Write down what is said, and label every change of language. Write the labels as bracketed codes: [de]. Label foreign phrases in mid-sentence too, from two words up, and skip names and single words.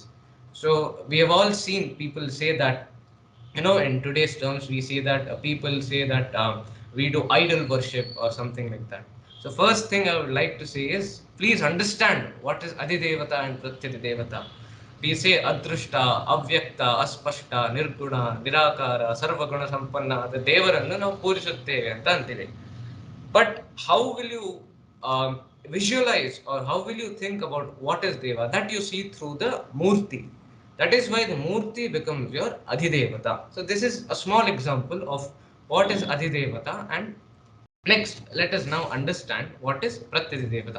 [en] So we have all seen people say that, in today's terms, we see that people say that we do idol worship or something like that. So first thing I would like to say is, please understand what is Adhidevata and Pratyadhidevata. We say [sa] अदृष्ट, अव्यक्त, अस्पष्ट, निर्गुण, निराकार, सर्वगुण सम्पन्न, [en] the [kn] ದೇವರನ್ನು ನಾವು ಪೂಜಿಸುತ್ತೇವೆ ಅಂತ ಅಂತೀವಿ. [en] But how will you visualize, or how will you think about what is Deva? That you see through the Murti. That is why the Murti becomes your Adhidevata. So this is a small example of what is Adhidevata. And next, let us now understand what is Pratyadhidevata.